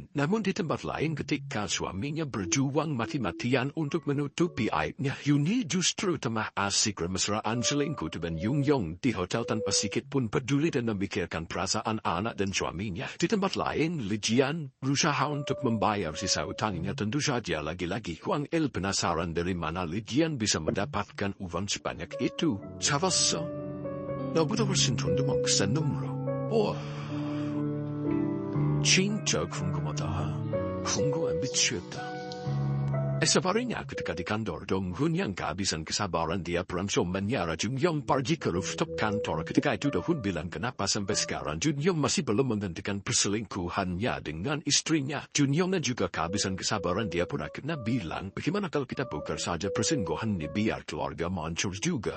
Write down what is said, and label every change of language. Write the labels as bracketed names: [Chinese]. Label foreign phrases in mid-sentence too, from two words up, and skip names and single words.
[Indonesian] Namun di tempat lain ketika suaminya berjuang mati-matian untuk menutupi aibnya, Yuni justru tengah asik bermesraan selingkuh dengan Yungyong di hotel tanpa sedikit pun peduli dan memikirkan perasaan anak dan suaminya. Di tempat lain, Lijian berusaha untuk membayar sisa utangnya. Tentu saja lagi-lagi Huang Il penasaran dari mana Lijian bisa mendapat uang sebanyak itu. [Korean] 잡았어. 너보다 훨씬 돈도 많고 싼 놈으로. 진짜 궁금하다. 궁금해 미치겠다. [Indonesian] Esok harinya ketika di kantor, Dongwun yang kehabisan kesabaran dia langsung menyara Junyong pergi ke rooftop kantor. Ketika itu Dongwun bilang kenapa sampai sekarang Junyong masih belum menghentikan perselingkuhannya dengan istrinya. Junyong juga kehabisan kesabaran, dia pun akhirnya bilang bagaimana kalau kita bongkar saja perselingkuhan ini biar keluarga hancur juga.